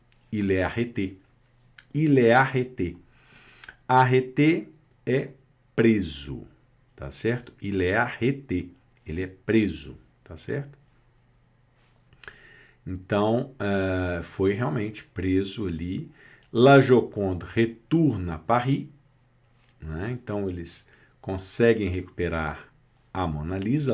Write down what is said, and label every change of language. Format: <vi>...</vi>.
<fr>Il est arrêté. Il est arrêté.</fr> <pt>Arrêté é preso, tá certo?</pt> <fr>Il est arrêté.</fr> <pt>Ele é preso, tá certo? Então, foi realmente preso ali.</pt> <fr>La Joconde retourne à Paris, né?</fr> <pt>Então, eles conseguem recuperar a Mona Lisa.</pt>